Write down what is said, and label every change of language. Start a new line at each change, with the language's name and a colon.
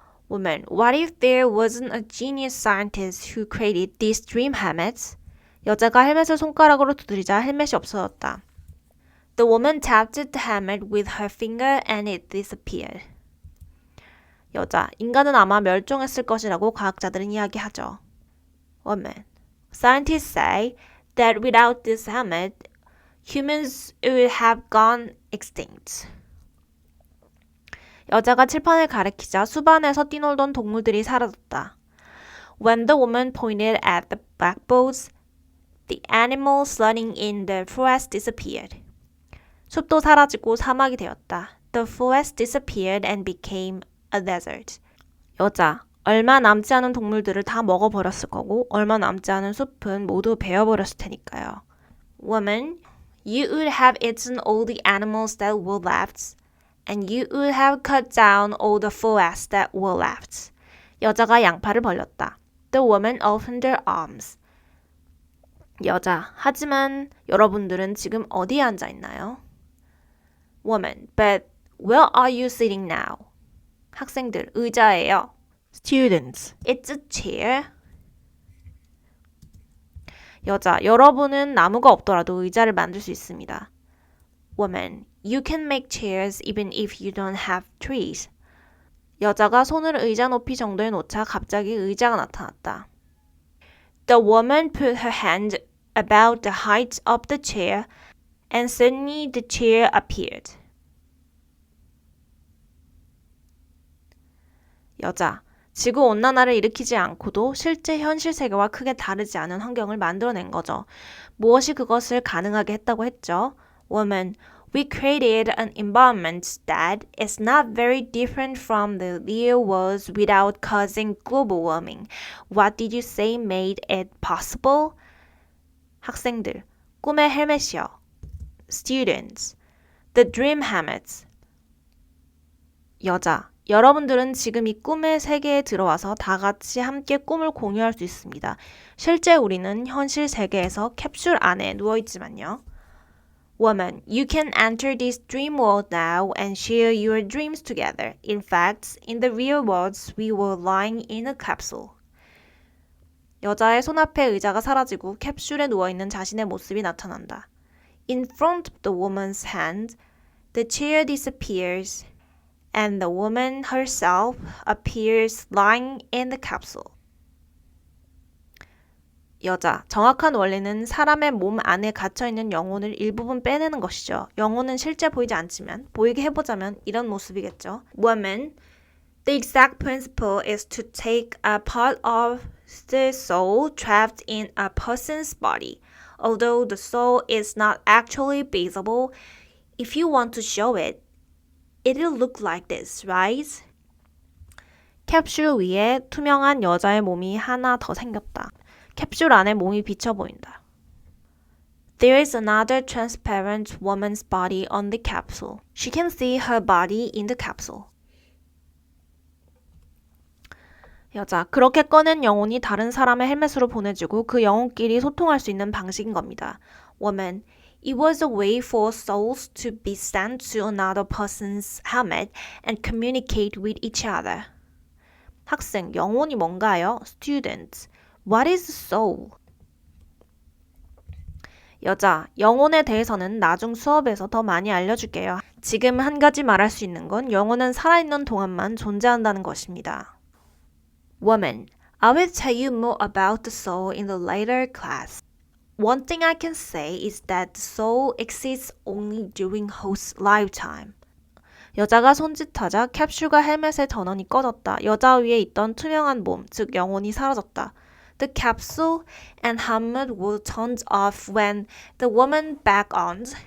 English: Woman, what if there wasn't a genius scientist who created these dream helmets?
Korean: 여자가 헬멧을 손가락으로 두드리자 헬멧이 없어졌다.
English: The woman tapped the helmet with her finger and it disappeared.
Korean: 여자, 인간은 아마 멸종했을 것이라고 과학자들은 이야기하죠.
English: Woman, scientists say that without this helmet, humans would have gone extinct.
Korean: 여자가 칠판을 가리키자 수반에서 뛰놀던 동물들이 사라졌다.
English: When the woman pointed at the blackboards, the animals running in the forest disappeared.
Korean: 숲도 사라지고 사막이 되었다.
English: The forest disappeared and became a desert.
Korean: 여자, 얼마 남지 않은 동물들을 다 먹어버렸을 거고 얼마 남지 않은 숲은 모두 베어버렸을 테니까요.
English: Woman, you would have eaten all the animals that were left, and you would have cut down all the forests that were left.
Korean: 여자가 양팔을 벌렸다.
English: The woman opened her arms.
Korean: 여자, 하지만 여러분들은 지금 어디에 앉아 있나요?
English: Woman, but where are you sitting now?
Korean: 학생들, 의자예요.
English: Students, it's a chair.
Korean: 여자, 여러분은 나무가 없더라도 의자를 만들 수 있습니다.
English: Woman, you can make chairs even if you don't have trees.
Korean: 여자가 손을 의자 높이 정도에 놓자 갑자기 의자가 나타났다.
English: The woman put her hand about the height of the chair, and suddenly the chair appeared.
Korean: 여자, 지구온난화를 일으키지 않고도 실제 현실 세계와 크게 다르지 않은 환경을 만들어낸 거죠. 무엇이 그것을 가능하게 했다고 했죠?
English: Woman, we created an environment that is not very different from the real world without causing global warming. What did you say made it possible?
Korean: 학생들, 꿈의 헬멧이요.
English: Students, the dream helmets.
Korean: 여자, 여러분들은 지금 이 꿈의 세계에 들어와서 다 같이 함께 꿈을 공유할 수 있습니다. 실제 우리는 현실 세계에서 캡슐 안에 누워있지만요.
English: Woman, you can enter this dream world now and share your dreams together. In fact, in the real world, we were lying in a capsule.
Korean: 여자의 손앞에 의자가 사라지고 캡슐에 누워있는 자신의 모습이 나타난다.
English: In front of the woman's hand, the chair disappears. And the woman herself appears lying in the capsule.
Korean: 여자, 정확한 원리는 사람의 몸 안에 갇혀있는 영혼을 일부분 빼내는 것이죠. 영혼은 실제 보이지 않지만 보이게 해보자면 이런 모습이겠죠.
English: Woman, the exact principle is to take a part of the soul trapped in a person's body. Although the soul is not actually visible, if you want to show it, it'll look like this, right?
Korean: 캡슐 위에 투명한 여자의 몸이 하나 더 생겼다. 캡슐 안에 몸이 비쳐 보인다.
English: There is another transparent woman's body on the capsule. She can see her body in the capsule.
Korean: 여자, 그렇게 꺼낸 영혼이 다른 사람의 헬멧으로 보내지고 그 영혼끼리 소통할 수 있는 방식인 겁니다.
English: Woman, it was a way for souls to be sent to another person's helmet and communicate with each other.
Korean: 학생, 영혼이 뭔가요?
English: Student, what is soul?
Korean: 여자, 영혼에 대해서는 나중 수업에서 더 많이 알려줄게요. 지금 한 가지 말할 수 있는 건 영혼은 살아있는 동안만 존재한다는 것입니다.
English: Woman, I will tell you more about the soul in the later class. One thing I can say is that the soul exists only during host's lifetime.
Korean: 여자가 손짓하자 캡슐과 헬멧의 전원이 꺼졌다. 여자 위에 있던 투명한 몸, 즉 영혼이 사라졌다.
English: The capsule and helmet were turned off when the woman back on.